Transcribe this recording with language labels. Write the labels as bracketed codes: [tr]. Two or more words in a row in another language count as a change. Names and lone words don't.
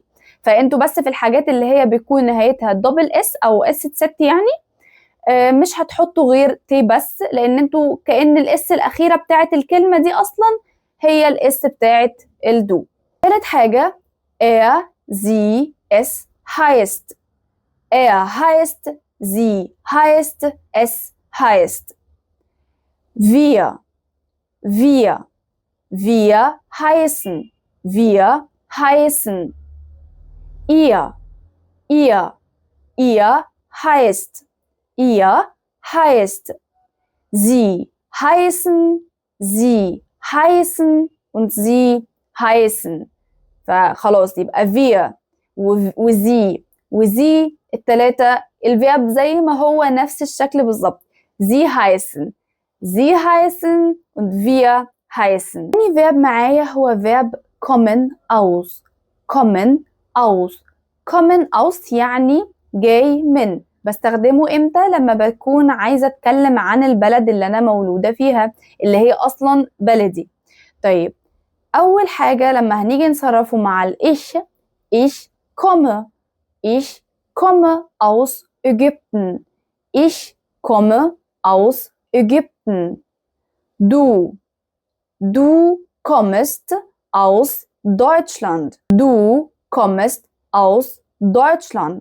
[ar] فانتوا بس في الحاجات اللي هي بيكون نهايتها [en] double s [ar] او اس ست يعني مش هتحطوا غير تي بس، لان انتوا كأن الاس الاخيرة بتاعت الكلمة دي اصلا هي الاس بتاعت الدو. ثالث حاجة [de] sie es heißt. Er heißt, sie heißt, es heißt. Wir, wir, wir heißen, wir heißen. Ihr, ihr, ihr heißt, ihr heißt. Sie heißen, sie heißen und sie heißen. [ar] فخلاص يبقى wir وزي وزي التلاتة الفيرب زي ما هو نفس الشكل بالظبط. [de] sie heißen und wir heißen. [ar] تاني فيرب معايا هو فيرب [de] kommen aus. kommen aus. kommen aus [ar] يعني جاي من. بستخدمه امتى؟ لما بكون عايزة اتكلم عن البلد اللي انا مولودة فيها اللي هي اصلا بلدي. طيب اول حاجة لما هنيجي نصرفه مع الإيش [de] ich komme aus Ägypten. ich komme aus Ägypten. Du kommst aus Deutschland. du kommst aus Deutschland.